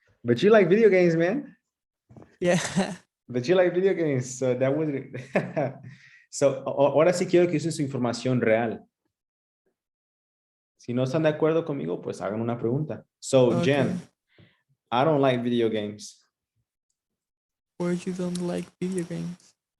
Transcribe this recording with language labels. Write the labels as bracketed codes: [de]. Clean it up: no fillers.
[en] But you like video games, man. Yeah. But you like video games, so that would. [es] So, ahora sí quiero que usen su información real. Si no están de acuerdo conmigo, pues hagan una pregunta. [en] So, Okay. Jen, I don't like video games. Or you don't like video games.